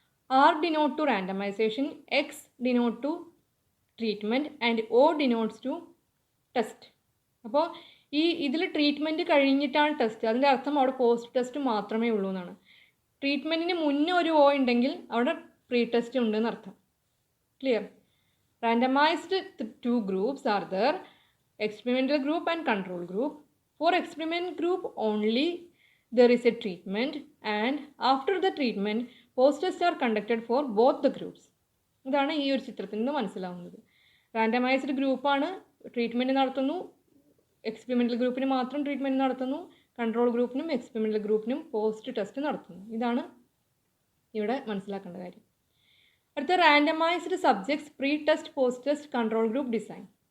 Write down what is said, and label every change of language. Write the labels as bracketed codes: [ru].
[en] R denote to randomization, X denote to treatment and O denotes to test. [ml] അപ്പോൾ ഇതിൽ treatment കഴിഞ്ഞിട്ടാണ് test. അതിൻ്റെ അർത്ഥം അവിടെ പോസ്റ്റ് ടെസ്റ്റ് മാത്രമേ ഉള്ളൂ എന്നാണ്. ട്രീറ്റ്മെൻറ്റിന് മുന്നേ ഒരു ഒ ഉണ്ടെങ്കിൽ അവിടെ പ്രീ ടെസ്റ്റ് ഉണ്ടെന്ന് അർത്ഥം. Clear? [en] Randomised 2 groups are there, experimental group and control group. For experiment group only there is a treatment, and after the treatment post tests are conducted for both the groups. [ml] ഇതാണ് ഈ ഒരു ചിത്രത്തിൽ നിന്ന് മനസ്സിലാവുന്നത്. Randomised ഗ്രൂപ്പാണ്, treatment നടത്തുന്നു. Experimental ഗ്രൂപ്പിന് മാത്രം ട്രീറ്റ്മെൻറ്റ് നടത്തുന്നു. കൺട്രോൾ ഗ്രൂപ്പിനും എക്സ്പെരിമെൻ്റൽ ഗ്രൂപ്പിനും പോസ്റ്റ് ടെസ്റ്റ് നടത്തുന്നു. ഇതാണ് ഇവിടെ മനസ്സിലാക്കേണ്ട കാര്യം. അടുത്ത randomised subjects, pre test, post test, control group design.